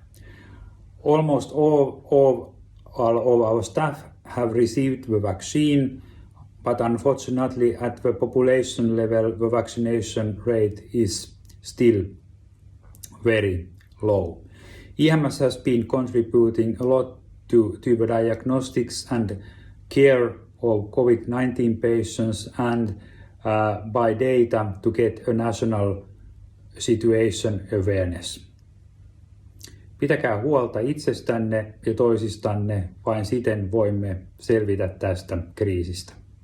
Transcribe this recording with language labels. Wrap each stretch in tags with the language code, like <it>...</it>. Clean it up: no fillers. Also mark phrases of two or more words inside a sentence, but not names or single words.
<en>Almost all of our staff have received the vaccine, but unfortunately at the population level the vaccination rate is still very low. EMS has been contributing a lot to the diagnostics and care of COVID-19 patients and by data to get a national situation awareness.</en> <fi>Pitäkää huolta itsestänne ja toisistanne, vain siten voimme selvitä tästä kriisistä.</fi>